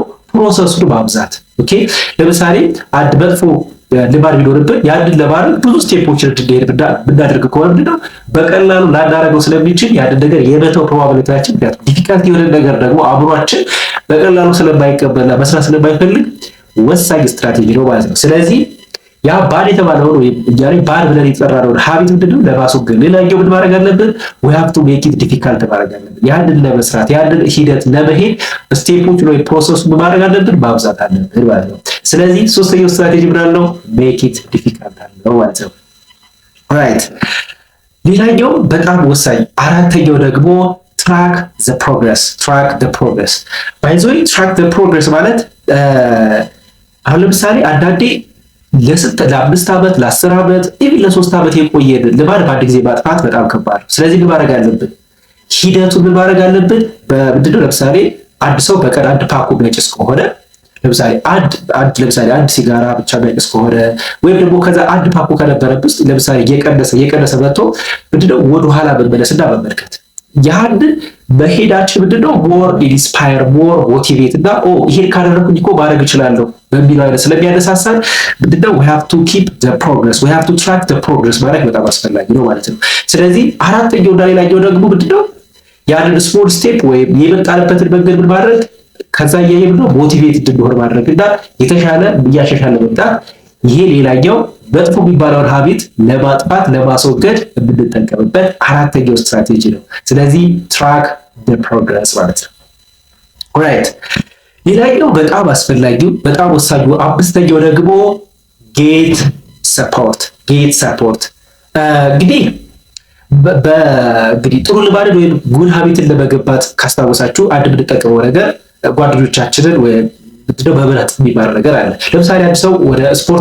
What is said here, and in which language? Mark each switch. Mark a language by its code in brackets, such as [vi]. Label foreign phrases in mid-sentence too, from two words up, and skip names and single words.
[am] ፕሮሰሱን ማብዛት። ኦኬ ለምሳሌ አንድ መጥፎ ልማድ ቢኖርብን ያንን ለማድረግ ብዙ ስቴፖችን እንድንሄድ ብናደርግ ከሆነ ምንድነው በቀላሉ ላናደርገው ስለሚችል ያንን ነገር የመተው ፕሮባቢሊቲያችን ምክንያቱም ዲፊካልት የሆነ ነገር ደግሞ አእምሯችን በቀላሉ ስለማይቀበልና መስራት ስለማይፈልግ ወሳኝ ስትራቴጂ ነው ማለት ነው። ስለዚህ ያ ባድ የተባለውን ወይም እኛ ላይ ባድ ብለን የጠራነውን ሀቢት ምንድነው ለማስወገድ ሌላኛው ምን ማድረግ አለብን? [en] we have to make it difficult [am] ማድረግ አለብን። ያንን ለመስራት ያንን ሂደት ለመሄድ ስቴፖች ወይ ፕሮሰስ ማድረግ አለብን፣ ማብዛት አለብን ማለት ነው። ስለዚህ ሶስተኛው ስትራቴጂ ምንድን ነው? [en] make it difficult [am] ነው ማለት ነው። ራይት ሌላኛው በጣም ወሳኝ አራተኛው ደግሞ [en] track the progress by the way track the progress [am] ማለት አሁን ለምሳሌ አንዳንዴ ለ5 ዓመት ለ10 ዓመት ኢቭን ለ3 ዓመት የቆየን ልማድ በአንድ ጊዜ ማጥፋት በጣም ከባድ ነው። ስለዚህ ምን ማድረግ አለብን? ሂደቱን ምን ማድረግ አለብን? በምንድነው ለምሳሌ አንድ ሰው በቀን አንድ ፓኮ የሚያጨስ ከሆነ ለምሳሌ አንድ ሲጋራ ብቻ የሚያጨስ ከሆነ ወይም ደግሞ ከዛ አንድ ፓኮ ከነበረበት ለምሳሌ እየቀነሰ መጥቶ ምንድነው ወደ ኋላ መመለስና መመልከት ያንን በሄዳችን ምንድነው [en] more inspire more motivate [am] እና ይሄን ካደረኩኝ እኮ ማድረግ እችላለሁ በሚለው አይነት ስለሚያነሳሳን ምንድነው [en] we have to keep the progress we have to track the progress [am] ማድረግ በጣም አስፈላጊ ነው ማለት ነው። ስለዚህ አራተኛው እና ሌላኛው ደግሞ ምንድነው ያንን ስሞል ስቴፕ ወይም የመጣለበትን መንገድ ምን ማድረግ ከዛ ያየነው ሞቲቬት እንድንሆን ማድረግ እና የተሻለ እያሻሻለ መምጣት ይሄ ሌላኛው መጥፎ የሚባለውን ሀቢት ለማጥፋት ለማስወገድ የምንጠቀምበት አራተኛው ስትራቴጂ ነው። ስለዚህ [en] track the progress [am] ማለት ነው። ኦልራይት ሌላኛው በጣም አስፈላጊው በጣም ወሳኙ አምስተኛው ደግሞ [en] get support [am] እንግዲህ ጥሩ ልማድን ወይም [en] good habit [am] ለመገንባት ካስታወሳችሁ አንድ የምንጠቀመው ነገር ጓደኞቻችንን ወይም በመብላት የሚባለው ነገር አለ። ለምሳሌ አንድ ሰው ወደ ስፖርት